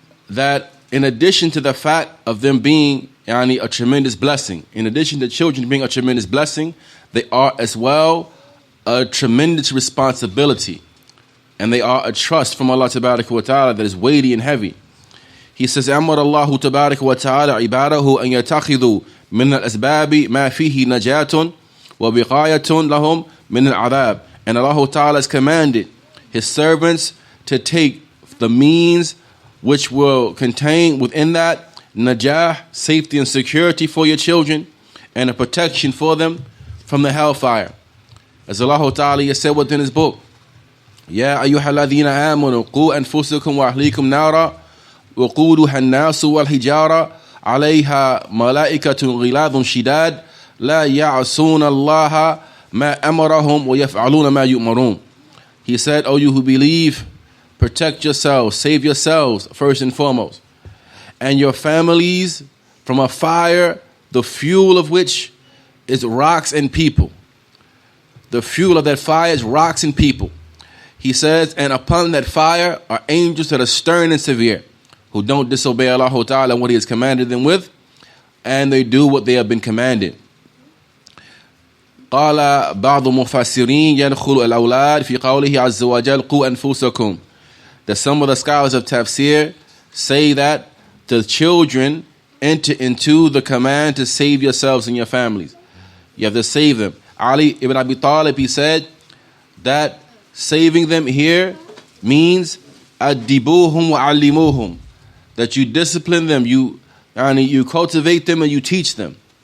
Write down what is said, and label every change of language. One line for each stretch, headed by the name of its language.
English: That in addition to the fact of them being a tremendous blessing, in addition to children being a tremendous blessing, they are as well a tremendous responsibility. And they are a trust from Allah Tabaraka wa Ta'ala that is weighty and heavy. He says,
Arabic: أمر الله تبارك وتعالى عباده أن يتخذوا من الأسباب ما فيه نجاة وبقاية لهم من العذاب.
English: And Allah Ta'ala has commanded His servants to take the means which will contain within that najah, safety and security for your children, and a protection for them from the hellfire. As Allah Ta'ala has said within His book,
Arabic: يا أيها الذين آمنوا قوا أنفسكم وأهليكم نارا وقودها الناس والحجارة عليها ملائكة غلاظ شداد لا يعصون الله ما أمرهم ويفعلون ما يؤمرون.
English: He said, O you who believe, protect yourselves, save yourselves first and foremost, and your families from a fire, the fuel of which is rocks and people. The fuel of that fire is rocks and people. He says, and upon that fire are angels that are stern and severe, who don't disobey Allah Ta'ala and what He has commanded them with, and they do what they have been commanded.
Arabic: قال بعض المفسرين يدخل الأولاد في قوله عز وجل قوا أنفسكم.
English: That some of the scholars of tafsir say that the children enter into the command to save yourselves and your families. You have to save them. Ali ibn Abi Talib, he said that saving them here means
Arabic: adibuhum wa allimuhum,
English: that you discipline them, you cultivate them and you teach them.